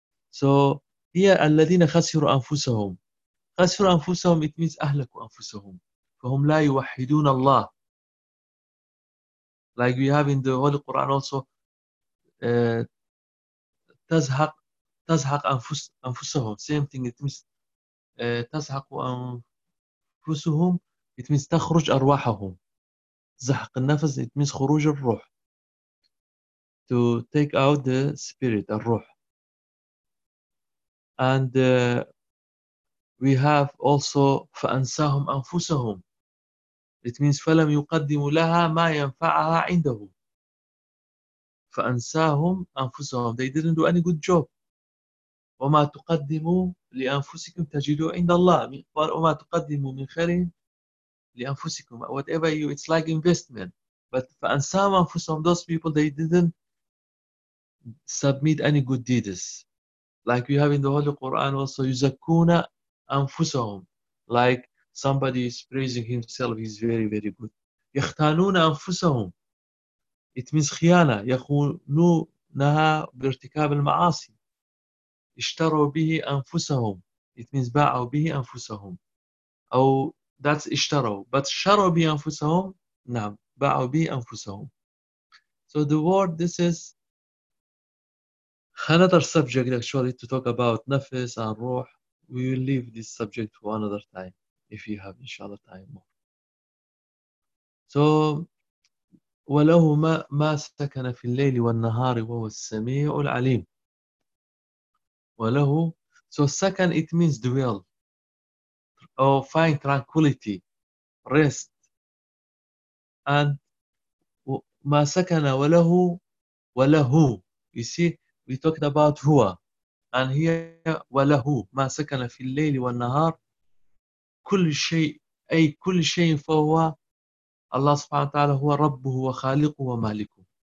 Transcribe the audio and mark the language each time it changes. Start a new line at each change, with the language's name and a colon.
English: So here,
Arabic: الَّذِينَ خَسِرُوا أَنفُسَهُمْ. خَسِرُوا أَنفُسَهُمْ,
English: it means
Arabic: أَهْلَكُوا أَنفُسَهُمْ. فَهُمْ لَا يُوَحِّدُونَ اللَّهِ.
English: Like we have in the Holy Quran also, تَزْحَقْ أَنفُسَهُمْ. Same thing, it means تَزْحَقُ أَنفُسُهُمْ, it means تَخْرُجْ أَرْوَاحَهُمْ.
Arabic: زَحْقْ النَّفَسْ, it means خُرُوجْ الروح.
English: To take out the spirit, الروح. And we have also فَأَنْسَاهُمْ أَنفُسَهُمْ.
Arabic: It means فَلَمْ يُقَدِّمُ لَهَا مَا يَنْفَعَهَا عِنْدَهُ. فَأَنْسَاهُمْ أَنفُسَهُمْ.
English: They didn't do any good job.
Arabic: وَمَا تُقَدِّمُ لِأَنفُسِكُمْ تَجِدُوا عِنْدَ اللَّهِ. وَمَا تُقَدِّمُ مِنْ خَيْرٍ لِأَنفُسِكُمْ.
English: Whatever you, it's like investment.
Arabic: But فَأَنْسَاهُمْ أَنفُسَهُمْ.
English: Those people, they didn't submit any good deeds. Like we have in the Holy Quran also,
Arabic: يُزَكُّونَ أَنفُسَهُمْ.
English: like somebody is praising himself, he's very, very good.
Arabic: يختانون أنفسهم. It means خيانة. يخونونها بارتكاب المعاصي. اشتروا به أنفسهم.
English: It means
Arabic: باعوا به أنفسهم. أو that's اشتروا. But شروا به أنفسهم. نعم. باعوا به أنفسهم.
English: So the word this is another subject actually to talk about nafs and ruh. We will leave this subject for another time if you have inshallah time more.
Arabic: So وله ما سكن في الليل والنهار وهو السميع العليم.
English: وله so سكن it means dwell or find tranquility, rest. And
Arabic: ما سكن وله وله
English: you see we talked about
Arabic: هو
English: and here
Arabic: وله ما سكن في الليل والنهار كل شيء أي كل شيء فهو الله سبحانه وتعالى هو ربه وخالقه ومالكه